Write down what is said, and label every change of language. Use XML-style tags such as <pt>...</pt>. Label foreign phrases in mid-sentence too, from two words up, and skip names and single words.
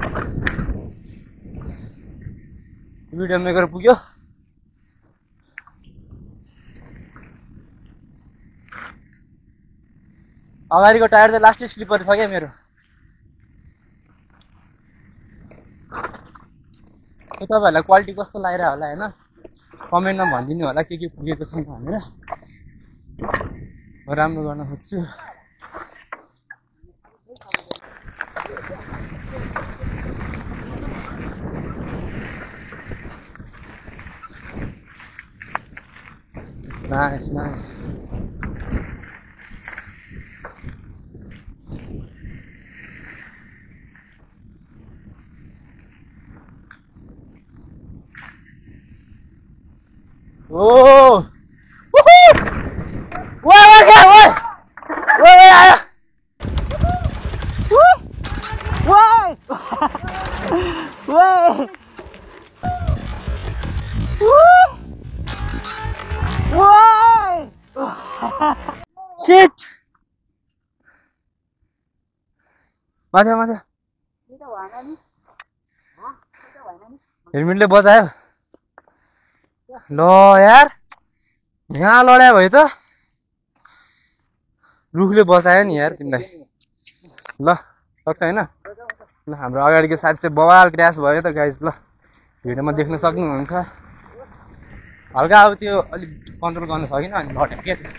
<ne>भिडियो मेकर पुग्यो अगाडिको टायर चाहिँ लास्टै स्लिपर छ क्या मेरो तपाईँहरूलाई क्वालिटी कस्तो लागिरह होला होइन कमेन्टमा भनिदिनु होला के पुगेको छैन भनेर राम्रो गर्न खोज्छु</ne> <en>nice nice</en> <ne>Oh! Woohoo! Woi, woi! Ayo! Woi! Woi! Woi!</ne> <en>Shit!</en> <ne>माथि माथि हेलमेटले बचायो ल यार यहाँ लड्या भयो त रुखले बचायो नि यार तिमीलाई ल सक्छ होइन ल हाम्रो अगाडिको साइड चाहिँ बवाल क्र्यास भयो त गाइज ल भिडियोमा देख्न सक्नुहुन्छ हल्का अब त्यो अलिक कन्ट्रोल गर्न सकिनँ अनि लड्यो क्या</ne>